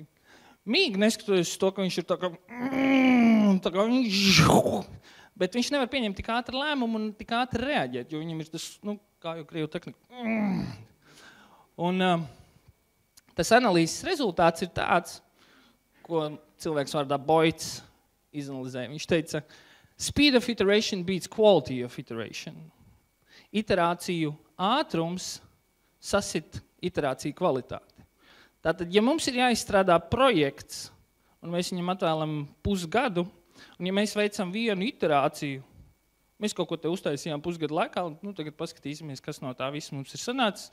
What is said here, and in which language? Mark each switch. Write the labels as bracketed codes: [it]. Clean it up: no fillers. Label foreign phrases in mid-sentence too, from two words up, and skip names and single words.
[lv] Mīgi neskatoties to, ka viņš ir tā kā bet viņš nevar pieņemt tik ātru lēmumu un tik ātri reaģēt, jo viņam ir tas, kā jau Krievu tehnika. Un tas analīzes rezultāts ir tāds, ko cilvēks vārdā Boits izanalizēja. Viņš teica, [en] speed of iteration beats quality of iteration. [lv] Iterāciju ātrums sasit iterāciju kvalitāti. Tātad, ja mums ir jāizstrādā projekts, un mēs viņam atvēlam pusgadu, un ja mēs veicam vienu iterāciju, mēs kaut ko te uztaisījām pusgadu laikā, un tagad paskatīsimies, kas no tā viss mums ir sanācis.